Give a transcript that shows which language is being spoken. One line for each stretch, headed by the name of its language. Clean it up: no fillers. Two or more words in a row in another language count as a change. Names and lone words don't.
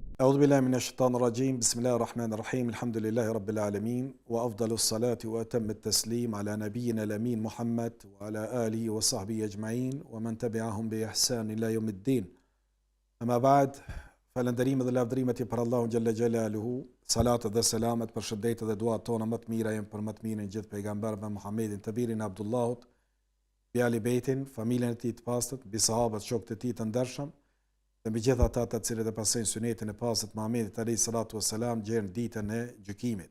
Arabic: أعوذ بالله من الشيطان الرجيم بسم الله الرحمن الرحيم الحمد لله رب العالمين وأفضل الصلاة وأتم التسليم على نبينا الأمين محمد وعلى آله وصحبه أجمعين ومن تبعهم بإحسان إلى يوم الدين أما بعد
Albanian: falënderimet dhe lavdrimet i për Allahun
Arabic: جل جلاله,
Albanian: salatë dhe selamet për shëndetit dhe duat tona më të mira janë për më të mirën gjithë pejgamberëve Muhammedin të birin e Abdullahut, bi Ali Bejtin, familjen e tij të pastët, bi sahabët, shokët e tij të ndershëm, dhe mbi gjithë ata të cilët e pasojnë sunetin e pastët Muhammedit
Arabic: عليه الصلاة والسلام
Albanian: deri në ditën e gjykimit.